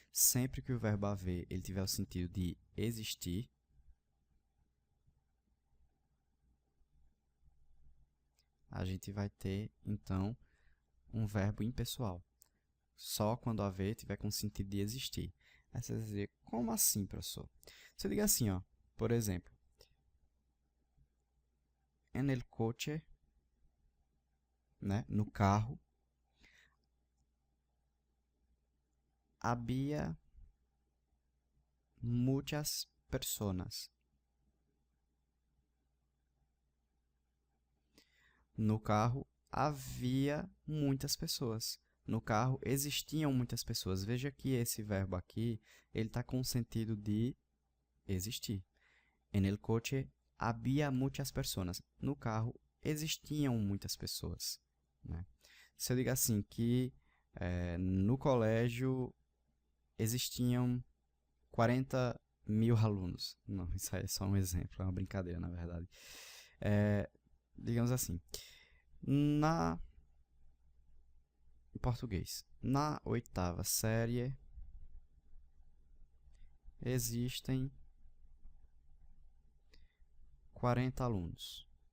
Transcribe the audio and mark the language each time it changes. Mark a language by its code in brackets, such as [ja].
[pt] Sempre que o verbo haver ele tiver o sentido de existir, a gente vai ter, então, um verbo impessoal. Só quando haver tiver com o sentido de existir. Aí você vai dizer, como assim, professor? Se eu digo assim, ó, por exemplo, [es] en el coche, [pt] né, no carro, [es] había muchas personas. [pt] No carro havia muitas pessoas. No carro existiam muitas pessoas. Veja que esse verbo aqui, ele está com o sentido de existir. [es] En el coche había muchas personas. [pt] No carro existiam muitas pessoas, né? Se eu digo assim que no colégio existiam 40 mil alunos. Não, isso aí é só um exemplo, é uma brincadeira, na verdade. Digamos assim, em português, na oitava série existem 40 alunos.